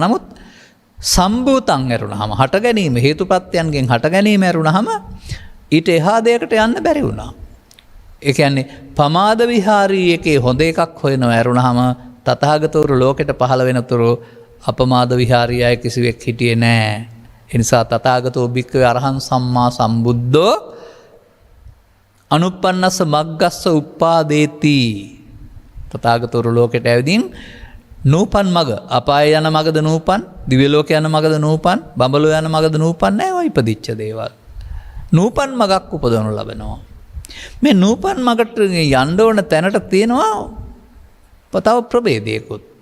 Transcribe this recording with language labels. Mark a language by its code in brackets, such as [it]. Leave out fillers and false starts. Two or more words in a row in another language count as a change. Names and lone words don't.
[si] නමුත් සම්භූතං ඇරුණාම හට ගැනීම හේතුප්‍රත්‍යයන්ගෙන් හට ගැනීම ඇරුණාම ඊට එහා දෙයකට යන්න බැරි වුණා. ඒ කියන්නේ [pi] පමාද විහාරී [si] එකේ හොඳ එකක් හොයනවා ඇරුණාම තථාගතවරු ලෝකෙට පහළ වෙනතුරු [pi] අපමාද විහාරී [si] අය කිසිවෙක් හිටියේ නෑ. [pi] ඒ නිසා තථාගතෝ භික්ඛවේ අරහං සම්මා සම්බුද්ධෝ අනුප්පන්නස්ස මග්ගස්ස උප්පාදේති. [si] තථාගතවරු ලෝකෙට ඇවිදින් නූපන් මග අපාය යන මගද නූපන්, දිව්‍ය ලෝක යන මගද නූපන්, බඹලෝ යන මගද නූපන් නෑ. ඔය ඉපදිච්ච දේවල්. නූපන් මගක් උපදවනු ලබනවා. මේ නූපන් මගට යන්න ඕන තැනට තියෙනවා තව ප්‍රභේදයකුත්.